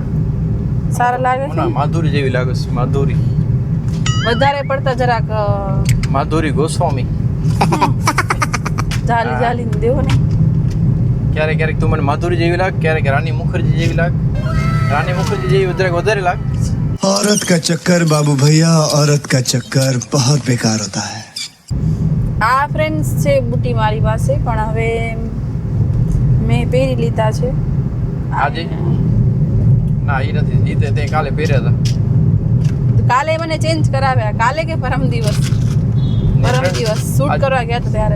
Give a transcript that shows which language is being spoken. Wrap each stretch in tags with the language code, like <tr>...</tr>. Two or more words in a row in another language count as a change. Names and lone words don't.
<gu>સારા લાગે છે. માધુરી જેવી લાગે છે. માધુરી વધારે પડતા જરાક માધુરી ગોસ્વામી. જાલી જાલી દેવો ને. ક્યારેક ક્યારેક તું મને માધુરી જેવી લાગ, ક્યારેક રાની મુખર્જી જેવી લાગ. રાની મુખર્જી જેવી વધારે લાગ.</gu> <hi>औरत का चक्कर बाबू भैया, औरत का चक्कर बहुत बेकार होता है.</hi> <gu>આ ફ્રેન્ડ્સ છે બુટી મારી પાસે, પણ હવે મેં પહેરી લીધા છે. આજે ના, એ નથી. એ તે કાલે પહેર્યા હતા. કાલે મને ચેન્જ કરાવ્યા. કાલે કે પરમ દિવસ શૂટ કરવા ગયા હતા ત્યારે.</gu>